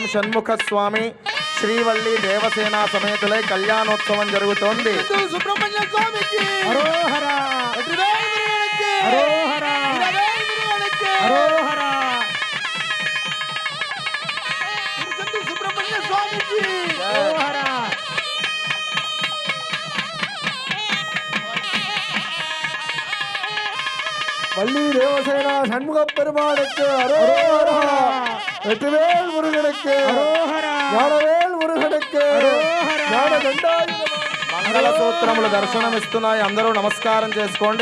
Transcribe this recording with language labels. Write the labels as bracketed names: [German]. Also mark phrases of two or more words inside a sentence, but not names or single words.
[Telugu] షణ్ముఖ స్వామి శ్రీవల్లి దేవసేన సమేతులై కళ్యాణోత్సవం జరుగుతోంది. సుబ్రహ్మణ్య స్వామికి. హరోహర హరోహర హరోహర. తిరుచెందూరు సుబ్రహ్మణ్య స్వామికి. హరోహర. [Tamil] வள்ளி தேவசேனா சண்முக பெருமானுக்கு அரோஹரா. வெற்றிவேல் முருகனுக்கு அரோஹரா. ஞானவேல் முருகனுக்கு அரோஹரா. ஞானదండాయుధ [Telugu] మంగళసూత్రములు దర్శనమిస్తున్నాయి. అందరూ నమస్కారం చేసుకోండి.